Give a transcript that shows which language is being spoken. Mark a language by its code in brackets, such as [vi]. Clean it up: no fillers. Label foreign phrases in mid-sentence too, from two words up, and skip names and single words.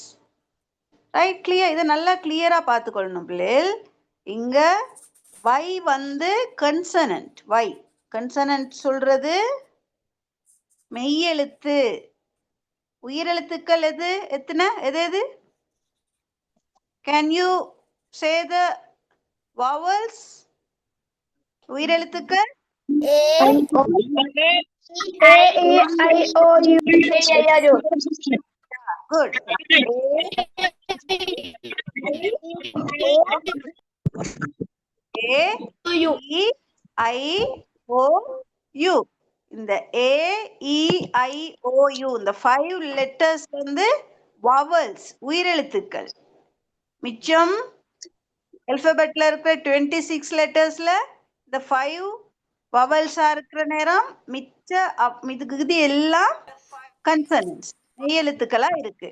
[en] right? clear? [ta] இதை நல்லா கிளியரா பார்த்துக்கொள்ளணும் பிள்ளைகள். இங்க வை வந்து கன்சனன்ட். வை கன்சனன்ட் சொல்றது மெய்யெழுத்து. உயிரெழுத்துக்கள் எது? எத்தனை? எது? [en] Can you say the vowels? [ta] உயிரெழுத்துக்கள் [en] A-E-I-O-U. Good. A-E-I-O-U. [ta] இந்த A-E-I-O-U இந்த 5 letters வந்து vowels, உயிரெழுத்துக்கள். மிச்சம் alphabetல இருக்கிற 26 lettersல இந்த 5 vowels இருக்கிற நேரம் மிச்ச இதுக்கு எல்லாம் கன்சனன்ஸ், மெய்யெழுத்துக்களா இருக்கு.